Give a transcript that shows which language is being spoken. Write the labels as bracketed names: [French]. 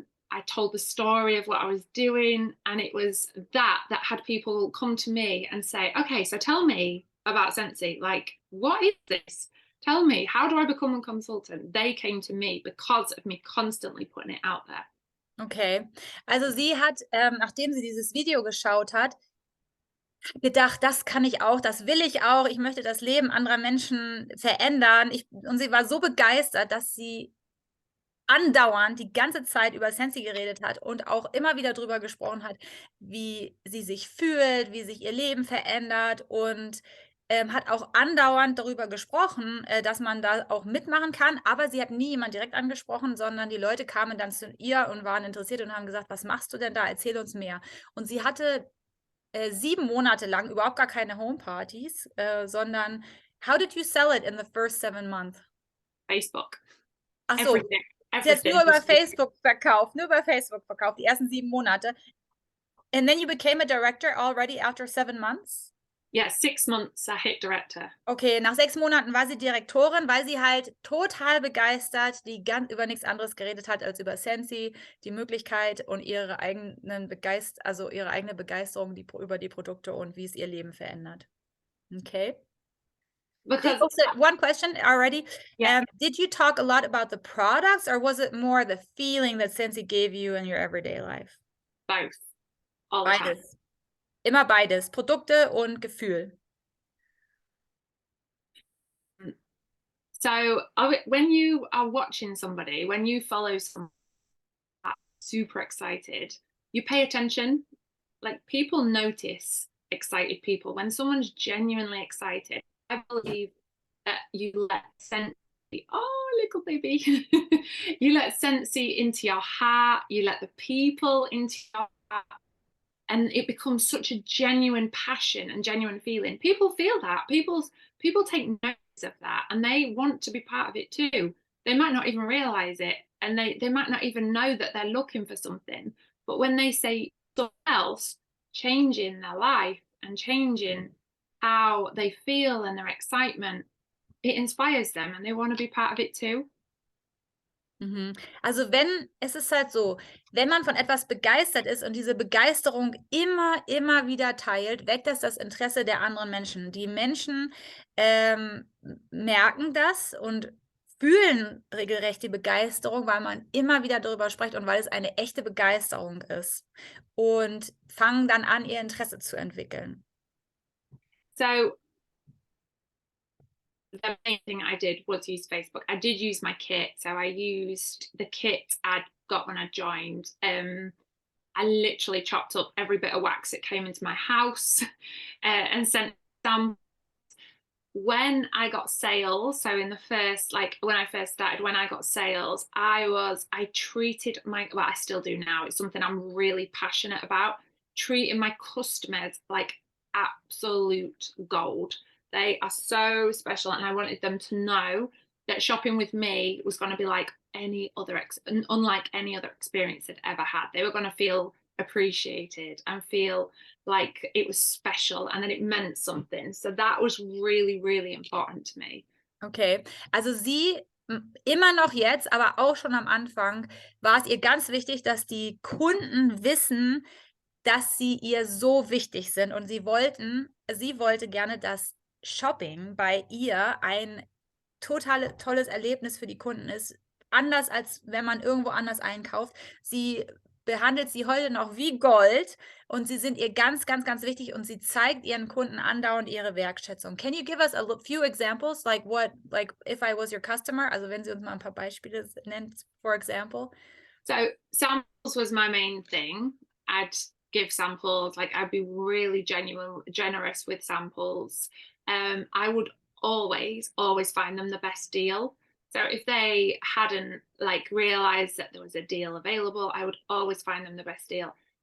[English] I told the story of what I was doing, and it was that had people come to me and say, okay, so tell me about Scentsy. Like, what is this? Tell me, how do I become a consultant? They came to me because of me constantly putting it out there. [German] Okay, also sie hat, nachdem sie dieses Video geschaut hat, gedacht, das kann ich auch, das will ich auch, ich möchte das Leben anderer Menschen verändern. Und sie war so begeistert, dass sie andauernd die ganze Zeit über Scentsy geredet hat und auch immer wieder drüber gesprochen hat, wie sie sich fühlt, wie sich ihr Leben verändert und hat auch andauernd darüber gesprochen, dass man da auch mitmachen kann, aber sie hat nie jemand direkt angesprochen, sondern die Leute kamen dann zu ihr und waren interessiert und haben gesagt, was machst du denn da? Erzähl uns mehr. Und sie hatte 7 Monate lang überhaupt gar keine Homepartys, sondern [English] how did you sell it in the first 7 months? [German] Facebook. Ach so, sie hat nur über Facebook verkauft, die ersten 7 Monate. [English] And then you became a director already after 7 months? Yeah, 6 months I hit director. [German] Okay, nach 6 Monaten war sie Direktorin, weil sie halt total begeistert, über nichts anderes geredet hat als über Scentsy, die Möglichkeit und ihre eigene Begeisterung über die Produkte und wie es ihr Leben verändert. Okay. [English] Because one question already. Yeah. Did you talk a lot about the products or was it more the feeling that Scentsy gave you in your everyday life? Both. All the time. [German] Beides. Immer beides, Produkte und Gefühl. [English] So when you are watching somebody, when you follow someone super excited, you pay attention. Like people notice excited people. When someone's genuinely excited, I believe that you let Scentsy, oh, little baby, you let Scentsy into your heart, you let the people into your heart, and it becomes such a genuine passion and genuine feeling. People feel that. People take notice of that, and they want to be part of it too. They might not even realize it, and they might not even know that they're looking for something. But when they say something else changing their life, and changing how they feel and their excitement, it inspires them and they want to be part of it too. Mhm. [German] Also, es ist halt so, wenn man von etwas begeistert ist und diese Begeisterung immer wieder teilt, weckt das Interesse der anderen Menschen. Die Menschen, merken das und fühlen regelrecht die Begeisterung, weil man immer wieder darüber spricht und weil es eine echte Begeisterung ist und fangen dann an, ihr Interesse zu entwickeln. [English] So the main thing I did was use Facebook. I did use my kit. So I used the kit I'd got when I joined. I literally chopped up every bit of wax that came into my house and sent them. When I got sales, so in the first, like when I first started, when I got sales, I treated well, I still do now. It's something I'm really passionate about, treating my customers like absolute gold. They are so special, and I wanted them to know that shopping with me was going to be like unlike any other experience they'd ever had. They were going to feel appreciated and feel like it was special and that it meant something. So that was really, really important to me. [German] Okay, also sie immer noch jetzt, aber auch schon am Anfang war es ihr ganz wichtig, dass die Kunden wissen, dass sie ihr so wichtig sind und sie wollte gerne, dass Shopping bei ihr ein tolles Erlebnis für die Kunden ist, anders als wenn man irgendwo anders einkauft. Sie behandelt sie heute noch wie Gold und sie sind ihr ganz wichtig und sie zeigt ihren Kunden andauernd ihre Wertschätzung. [English] Can you give us a few examples, like if I was your customer? [German] Also, wenn sie uns mal ein paar Beispiele nennt, [English] for example. So samples was my main thing. I'd give samples, like I'd be really generous with samples. I would always find them the best deal. So if they hadn't like realized that there was a deal available, I would always find them the best deal.